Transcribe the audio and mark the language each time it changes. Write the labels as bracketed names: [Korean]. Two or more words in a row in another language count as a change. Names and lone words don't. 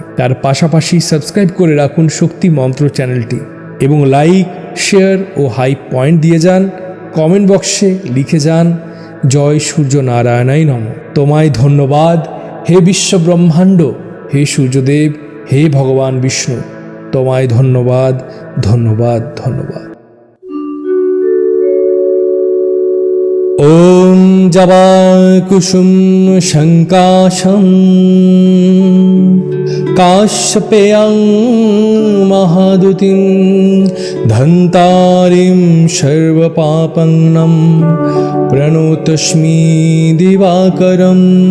[Bangla] তার পাশাপাশি সাবস্ক্রাইব করে রাখুন শক্তি মন্ত্র চ্যানেলটি এবং [English] like share [Bangla] ও [English] hype point [Bangla] দিয়ে যান। কমেন্ট বক্সে লিখে যান [Sanskrit] জয় সূর্য নারায়ণাই নম। [Bangla] তোমায় ধন্যবাদ হে বিশ্ব ব্রহ্মাণ্ড, হে সূর্যদেব, হে ভগবান বিষ্ণু, তোমায় ধন্যবাদ ধন্যবাদ ধন্যবাদ। [Sanskrit] ওম জবা কুসুম শঙ্কাশম কাশ্যপেয়ং মহাদুতিম ধন্তারিম সর্বপাপন্নম প্রণতস্মি দিবাকরম।